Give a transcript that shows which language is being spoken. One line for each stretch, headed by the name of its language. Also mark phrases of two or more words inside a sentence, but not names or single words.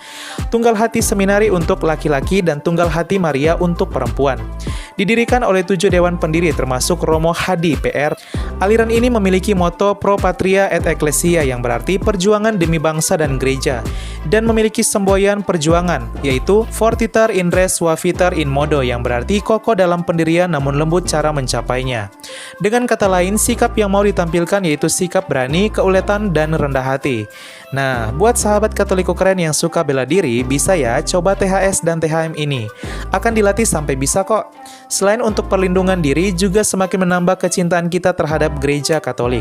Indonesian: Tunggal Hati Seminari untuk laki-laki dan Tunggal Hati Maria untuk perempuan. Didirikan oleh 7 dewan pendiri termasuk Romo Hadi PR. Aliran ini memiliki moto
Latin: Pro Patria et Ecclesia
Indonesian: yang berarti perjuangan demi bangsa dan gereja, dan memiliki semboyan perjuangan yaitu
Latin: Fortiter in res suaviter in modo
Indonesian: yang berarti kokoh dalam pendirian namun lembut cara mencapainya. Dengan kata lain, sikap yang mau ditampilkan yaitu sikap berani, keuletan, dan rendah hati. Nah, buat sahabat Katoliko keren yang suka bela diri, bisa ya coba THS dan THM ini. Akan dilatih sampai bisa kok. Selain untuk perlindungan diri, juga semakin menambah kecintaan kita terhadap Gereja Katolik.